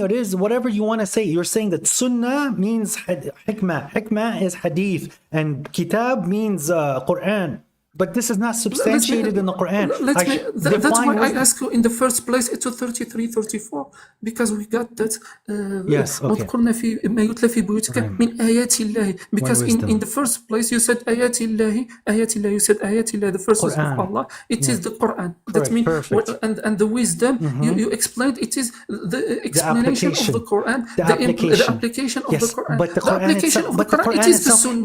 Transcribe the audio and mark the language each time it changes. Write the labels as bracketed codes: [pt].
[en] Uthmani it is, whatever you want to say, you're saying that Sunnah means hikmah. Hikmah is hadith. And Kitab means Quran. But this is not substantiated in the Quran. That's why I ask you in the first place to 33, 34, because we got that. Yes, okay. [ar] واذكرن في ما يتلى في بيوتك من آيات الله. [en] Because in the first place you said [ar] آيات الله, [en] you said آيات الله, the verses of Allah. It is the Quran. That means, and the wisdom, you explained it is the explanation of the Quran, the application of the Quran. But the Quran it is the Sunnah.